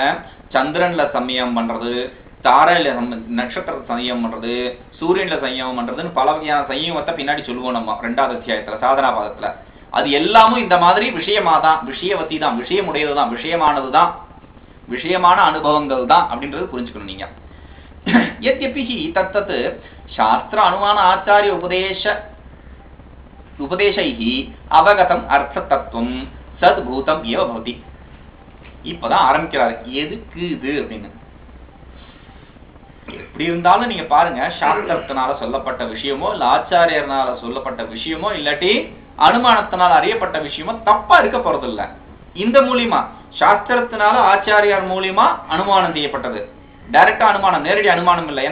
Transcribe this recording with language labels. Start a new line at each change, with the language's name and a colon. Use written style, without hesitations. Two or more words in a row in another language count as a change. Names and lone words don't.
Tamil: சந்திரன்ல சமயம் பண்றது, தாரையில நட்சத்திர சமயம் பண்றது, சூரியன்ல சமயம் பண்றதுன்னு பல வகையான சமயத்தை பின்னாடி சொல்லுவோம் நம்ம 2வது அத்தியாயத்துல சாதனா பாதத்துல. அது எல்லாமும் இந்த மாதிரி விஷயமாதான், விஷயவத்தி தான், விஷயமுடையதுதான், விஷயமானதுதான், விஷயமான அனுபவங்கள் தான் அப்படின்றது புரிஞ்சுக்கணும் நீங்க.
Sanskrit: यद्यपि हि तत्तत् शास्त्र अनुमान आचार्य उपदेशैः अवगतम् अर्थतत्त्वं सद्भूतम् एव भवति.
Tamil: இப்பதான் ஆரம்பிக்கிறாரு எதுக்கு இது அப்படின்னு. எப்படி இருந்தாலும் நீங்க பாருங்க, சாஸ்திரத்தினால சொல்லப்பட்ட விஷயமோ இல்ல ஆச்சாரியர்னால சொல்லப்பட்ட விஷயமோ இல்லாட்டி அனுமானத்தினால அறியப்பட்ட விஷயமோ தப்பா இருக்க போறதில்ல. இந்த மூலியமா சாஸ்திரத்தினால ஆச்சாரியார் மூலியமா அனுமானம் செய்யப்பட்டது, டைரக்டா அனுமானம், நேரடி அனுமானம் இல்லை.